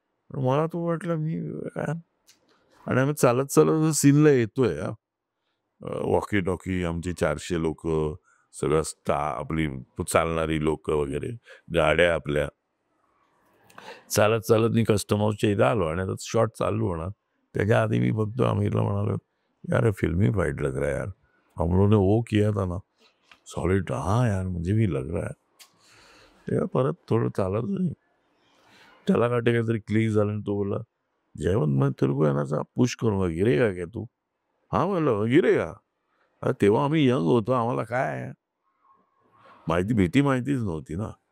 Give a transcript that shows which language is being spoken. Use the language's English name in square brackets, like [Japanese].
[Marathi] मला तो वाटलं मी काय आणि आम्ही चालत सीनला येतोय वॉकी टॉकी आमची 400 लोकं, सगळं आपली चालणारी लोकं वगैरे, गाड्या आपल्या चालत चालत मी कस्टम हाऊसच्या इथं आलो आणि आता शॉट चालू होणार. त्याच्या आधी मी फक्त आमिरला म्हणालो, [Hindi] "यार ये फिल्मी फाइट लग रहा है यार. हम लोगों ने वो किया था ना सॉलिड. हाँ यार मुझे भी लग रहा है." [Marathi] तेव्हा परत थोडं चालत नाही. त्याला वाटे काहीतरी क्लिक झालं आणि तो बोलला, [Hindi] "जयवंत मैं तेरे को है ना सा पुश करूंगा, गिरेगा क्या तू?" [Marathi] हां म्हणलं, "गिरेगा." अरे तेव्हा आम्ही यंग होतो, आम्हाला काय भीती माहितीच नव्हती ना.